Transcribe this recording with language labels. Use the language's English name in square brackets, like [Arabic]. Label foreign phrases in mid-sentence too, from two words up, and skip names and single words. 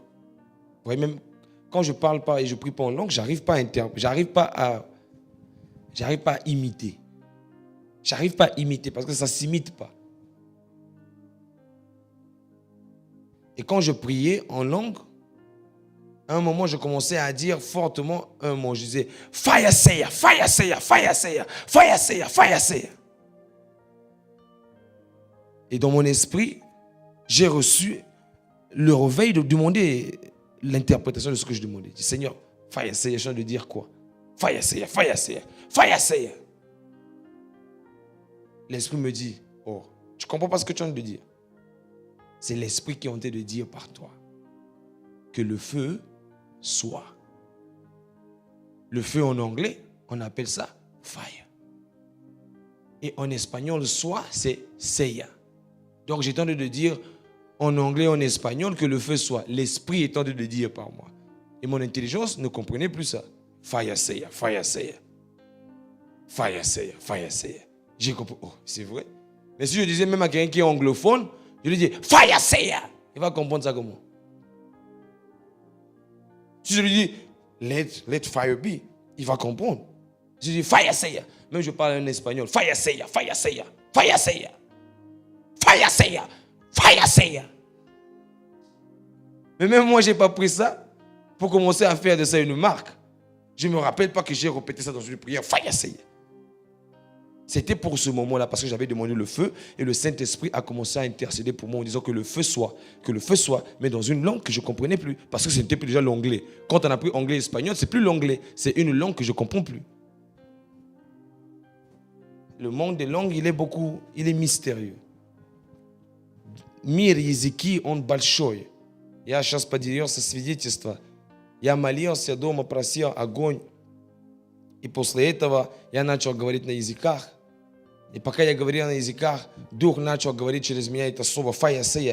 [French] Vous voyez, même quand je ne parle pas et je ne prie pas en langue, j'arrive pas à imiter. J'arrive pas à imiter parce que ça ne s'imite pas. Et quand je priais en langue, à un moment, je commençais à dire fortement un mot. Je disais, fire sayer, fire sayer, fire sayer, fire sayer, fire sayer. Et dans mon esprit, j'ai reçu le réveil de demander l'interprétation de ce que je demandais. Je dis, Seigneur, fire sayer, je viens de dire quoi? Fire sayer, fire sayer, fire sayer. L'esprit me dit, oh, tu ne comprends pas ce que tu viens de dire. C'est l'esprit qui est en train de dire par toi que le feu soit. Le feu en anglais, on appelle ça fire. Et en espagnol, soit, c'est seya. Donc j'ai tenté de dire en anglais, en espagnol, que le feu soit. L'esprit est tenté de dire par moi. Et mon intelligence ne comprenait plus ça. Fire seya, fire seya. Fire seya, fire seya. J'ai compris. Oh, c'est vrai. Mais si je disais même à quelqu'un qui est anglophone, je lui dis fire seya. Il va comprendre ça comment? Si je lui dis [English] let fire be, [French] il va comprendre. Si je dis fire seya, même je parle en espagnol, fire seya, fire seya, fire seya, fire seya, fire seya. Mais même moi, je n'ai pas pris ça pour commencer à faire de ça une marque. Je ne me rappelle pas que j'ai répété ça dans une prière, fire seya. C'était pour ce moment-là, parce que j'avais demandé le feu, et le Saint-Esprit a commencé à intercéder pour moi en disant que le feu soit, mais dans une langue que je ne comprenais plus, parce que ce n'était plus déjà l'anglais. Quand on a pris anglais et espagnol, c'est plus l'anglais, c'est une langue que je ne comprends plus. Le monde des langues, il est mystérieux. [Russian] Мир языки, он большой. Я сейчас поделился свидетельством. Я молился дома, просил огонь. И после этого я начал говорить на языках. И пока я говорил на языках, Дух начал говорить через меня это слово «фая сея».